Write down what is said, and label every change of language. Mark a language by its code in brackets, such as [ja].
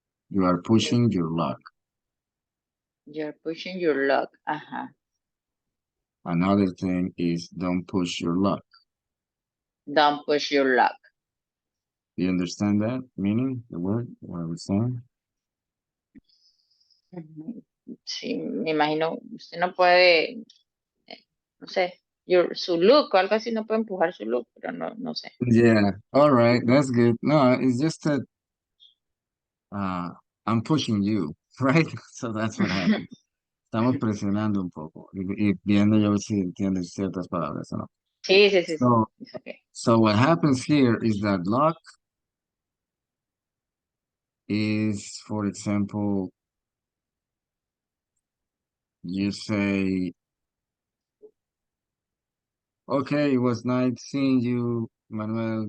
[en] You are pushing your luck. You're pushing your luck. Another thing is don't push your luck. Don't push your luck. You understand that meaning, the word, what I was saying? Ujú. [es] Sí, me imagino, usted no puede, no sé, su look o algo así, no puede empujar su look, pero no, no sé. [en] Yeah, all right, that's good. No, it's just that uh, I'm pushing you, right? So that's what happened. [es] Estamos presionando un poco y viendo yo si entiendes ciertas palabras o no. Sí, sí, sí, sí. [en] So, It's okay. so what happens here is that luck is, for example, you say, okay, it was nice seeing you, Manuel.